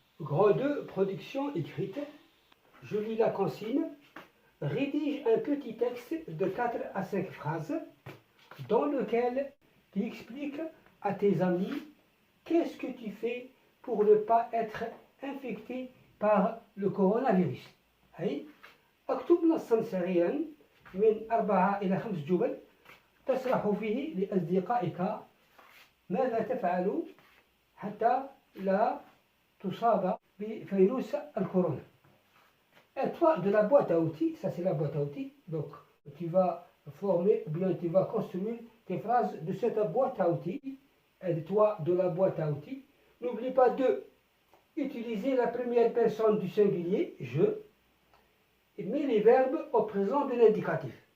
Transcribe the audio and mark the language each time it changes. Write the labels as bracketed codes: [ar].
[fr] Grand 2, production écrite. Je lis la consigne. Rédige un petit texte de 4 à 5 phrases dans lequel tu expliques à tes amis qu'est-ce que tu fais pour ne pas être infecté par le coronavirus. [ar] أي اكتب نصا سريعا من 4 إلى 5 جمل تشرح فيه لأصدقائك ماذا تفعل حتى لا تصاب بفيروس الكورونا. [fr] Et toi, de la boîte à outils, ça c'est la boîte à outils, donc tu vas former, ou bien tu vas construire tes phrases de cette boîte à outils. Aide-toi de la boîte à outils. N'oublie pas de utiliser la première personne du singulier, je, et mets les verbes au présent de l'indicatif.